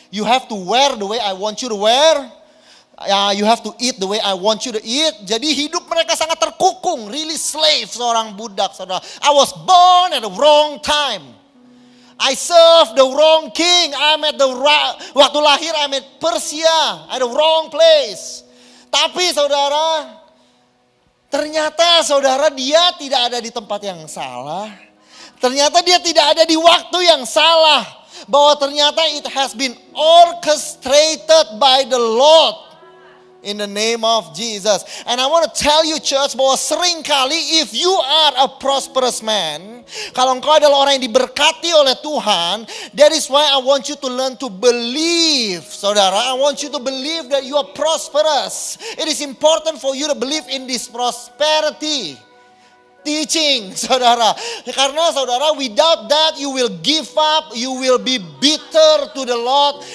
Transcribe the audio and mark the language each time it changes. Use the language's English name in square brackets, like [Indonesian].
[English] You have to wear the way I want you to wear. You have to eat the way I want you to eat. [Indonesian] Jadi hidup mereka sangat terkukung, [English] really slave, [Indonesian] seorang budak, saudara. [English] I was born at the wrong time. I serve the wrong king. [Indonesian] Waktu lahir [English] I'm at Persia, at the wrong place. [Indonesian] Tapi saudara, ternyata saudara dia tidak ada di tempat yang salah. Ternyata dia tidak ada di waktu yang salah. Bahwa ternyata [English] it has been orchestrated by the Lord. In the name of Jesus. And I want to tell you church [Indonesian] bahwa seringkali [English] if you are a prosperous man. [Indonesian] Kalau engkau adalah orang yang diberkati oleh Tuhan. [English] That is why I want you to learn to believe. [Indonesian] Saudara, [English] I want you to believe that you are prosperous. It is important for you to believe in this prosperity teaching, [Indonesian] saudara. Karena saudara, [English] without that you will give up, you will be bitter to the Lord.